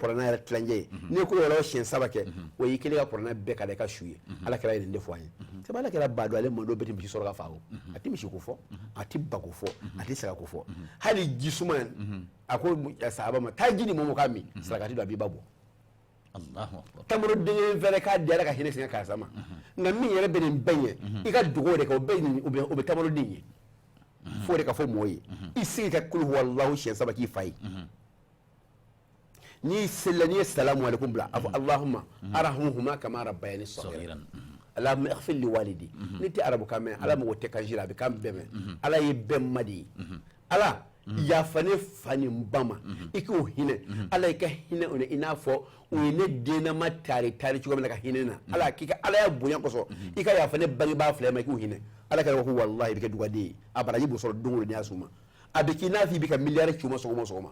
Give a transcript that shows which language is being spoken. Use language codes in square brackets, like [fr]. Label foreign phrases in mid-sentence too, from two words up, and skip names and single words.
[bm] kuranna yɛrɛ tilancɛ ye n'i ye [ar] قل هو الله [bm] siɲɛ saba kɛ o y'i kelen ka kuranna bɛɛ ka da i ka su ye ala kɛra ye nin de fɔ an ye sabu ala kɛra ba don ale mando bɛɛ tɛ misi sɔrɔ ka fa o a tɛ misi ko fɔ a tɛ ba ko fɔ a tɛ saga ko fɔ hali jisuma a ko sahaba ma taa ji ni mɔmɔ k'a min sarakati don a b'i ba bɔ tamaro den fɛnɛ k'a di ala ka hinɛ sɛgɛn karisa ma nka min yɛrɛ bɛ nin bɛɛ ɲɛ i ka dogo de kɛ o bɛ tamaro den ye fo de ka fɔ mɔgɔ ye i sigi ka [ar] قل هو الله [bm] siɲɛ saba k'i fa ye n'i selila n'i ye [ar] سلام عليكم [bm] bila a fɔ [ar] اللهم ارحمهما كما ربياني صغيرا اللهم اغفر لي والدي [bm] ni tɛ arabu kan mɛn ala mago tɛ kan jira a bɛ kan bɛɛ mɛn ala ye bɛɛ ma de ye ala yafa ne fa ni n ba ma i k'o hinɛ ala i ka hinɛ o i n'a fɔ o ye ne dennama taari cogo min na ka hinɛ na ala k'i ka ala ya bonya kosɔn i ka yafa ne bangebaa fila ma i k'o hinɛ ala kɛra ko wallahi i bɛ kɛ dugaden ye a baraji b'o sɔrɔ don o don n'i y'a s'u ma a bɛ k'i n'a fɔ i bɛ ka miliyari ci u ma sɔgɔma o sɔgɔma